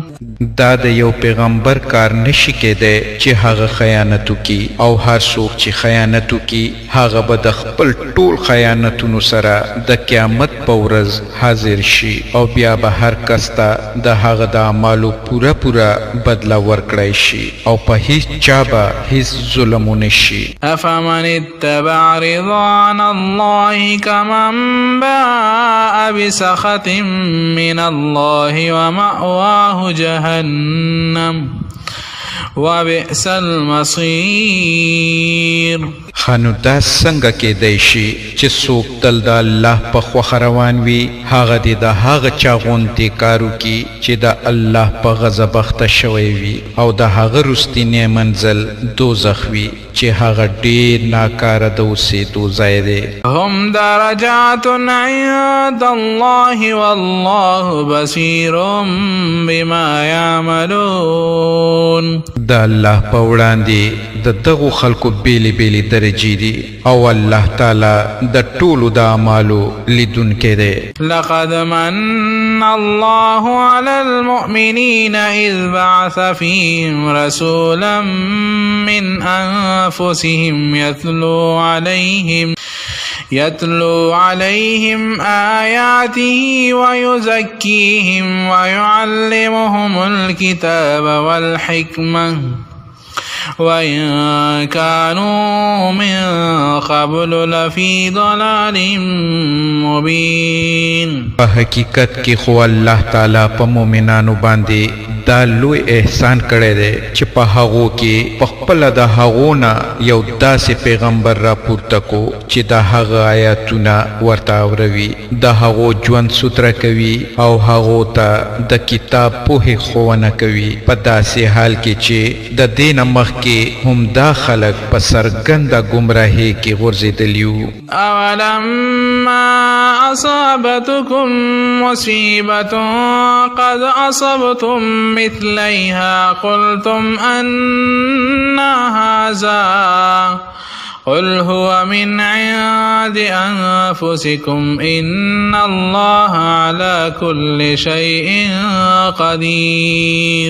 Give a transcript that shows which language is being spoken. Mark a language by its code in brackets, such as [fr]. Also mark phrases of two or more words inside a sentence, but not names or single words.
[ps] دا د یو پیغمبر کار نشي کېدی چې هغه خیانت وکړي او هر څوک چې خیانت وکړي هغه به د خپل ټول خیانتونو سره د قیامت په ورځ حاضر شي او بیا به هر کس ته د هغه د اعمالو پوره بدله ورکړی شي او په هیڅ چا به هیڅ ظلم ونه شي. [ar] افمن اتبع رضوان الله كمن باء بسخط من الله ومأواه جهنم وبئس المصير. [ps] خانو دا څنګه کېدی شي چې څوک تل د الله په خوښه روان وي هغه دې د هغه چا غوندې کار وکړي چې د الله په غضب اخته شوی وي او د هغه وروستینی منزل دوزخ وي چې هغه ډېر ناکاره د اوسېدو ځای دی. [ar] هم درجات عند الله والله بصير بما يعملون. [ps] د الله په وړاندې د دغو خلکو بیلې درجې دي او الله تعالی د ټولو د اعمالو لیدونکی دی. [ar] لقد من الله على المؤمنين إذ بعث فيهم رسولا من أنفسهم يتلو عليهم آياته ويزكيهم ويعلمهم الكتاب والحكمة وإن كانوا من قبل لفي ضلال مبين. [ps] په حقیقت کې خو الله تعالی په مؤمنانو باندې دا لوی احسان کړی دی چې په هغو کې په خپله د هغو نه یو داسې پیغمبر راپورته کو چې د هغه آیاتونه ورته اوروي، د هغو ژوند سوتره کوي او هغو ته د کتاب پوهې ښوونه کوي، په داسې حال کې چې د دې نه مخکې هم دا خلک په څرګنده ګمراهۍ کې غورځېدلي وو. [ar] أولما أصابتكم مصيبة قد أصبتم مثليها قلتم أن هذا قل هو من عند أنفسكم إن الله على كل شيء قدير.